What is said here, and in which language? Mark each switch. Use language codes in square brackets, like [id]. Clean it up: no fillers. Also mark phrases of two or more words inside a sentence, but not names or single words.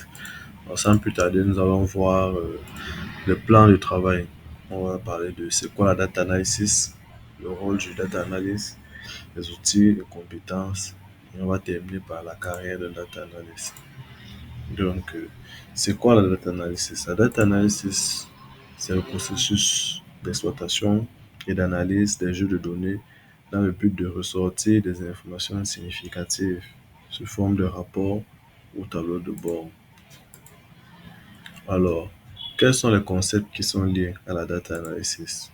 [fr] Alors, sans plus tarder, nous allons voir le plan de travail. On va parler de c'est quoi la [en] data analysis, [fr] le rôle du [en] data analyst, [fr] les outils, les compétences. Et on va terminer par la carrière de [en] data analyst. [fr] Donc, c'est quoi la [en] data analysis? [fr] La [en] data analysis, [fr] c'est le processus d'exploitation et d'analyse des jeux de données dans le but de ressortir des informations significatives sous forme de rapport ou tableau de bord. Alors, quels sont les concepts qui sont liés à la [en] data analysis?